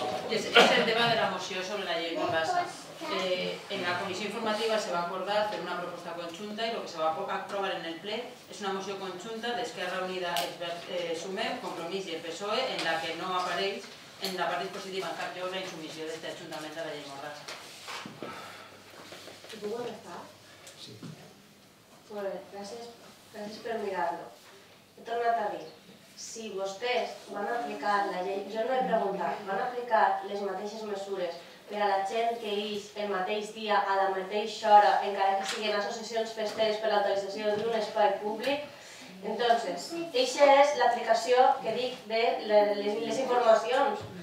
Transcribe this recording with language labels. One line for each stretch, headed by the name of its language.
Catalan: És el tema de la moció sobre la llei Mordassa. En la comissió informativa se va acordar fer una proposta conjunta i el que se va aprovar en el ple és una moció conjunta d'Esquerra Unida, Sumem, Compromís i el PSOE en la que no apareix en la part dispositiva en cap lloc la insumissió d'aquest ajuntament de la llei Mordassa.
Spanish: ¿Tú puedes estar? Sí. Bueno, gracias por mirarlo.
Catalan: He tornat a dir, si vostès van aplicar la llei, jo no he preguntat, van aplicar les mateixes mesures per a la gent que ix el mateix dia a la mateixa hora, encara que siguin associacions festeres per l'autorització d'un espai públic, entonces, eixa és l'aplicació que dic de les informacions.